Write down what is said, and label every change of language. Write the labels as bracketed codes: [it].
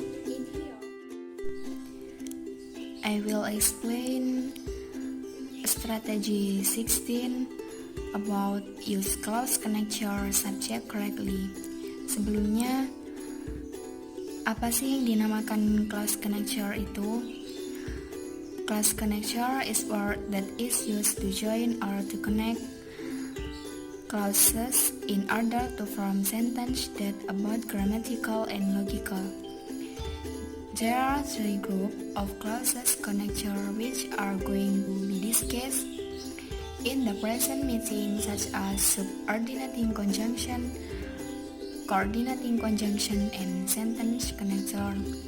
[en] In here, I will explain strategy 16 about use clause connector subject correctly. [id] Sebelumnya, apa sih yang dinamakan clause connector itu? [en] Clause connector is word that is used to join or to connect clauses in order to form sentence that about grammatical and logical. There are three groups of clauses connector which are going to be discussed in the present meeting, such as subordinating conjunction, coordinating conjunction, and sentence connector.